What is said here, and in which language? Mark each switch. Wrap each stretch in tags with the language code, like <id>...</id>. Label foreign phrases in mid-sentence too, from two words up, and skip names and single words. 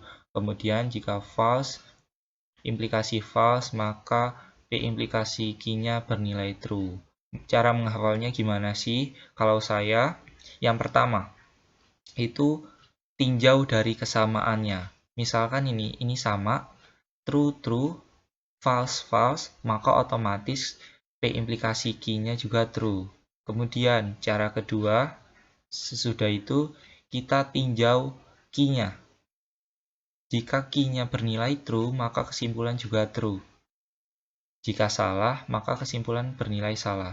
<id>Kemudian jika false, implikasi false, maka P implikasi Q-nya bernilai true. Cara menghafalnya gimana sih? Kalau saya, yang pertama, itu tinjau dari kesamaannya. Misalkan ini sama,</id> <en>true, true, false, false,</en> <id>maka otomatis P implikasi Q-nya juga true. Kemudian, cara kedua, sesudah itu, kita tinjau Q-nya. Jika Q-nya bernilai true, maka kesimpulan juga true. Jika salah, maka kesimpulan bernilai salah.</id>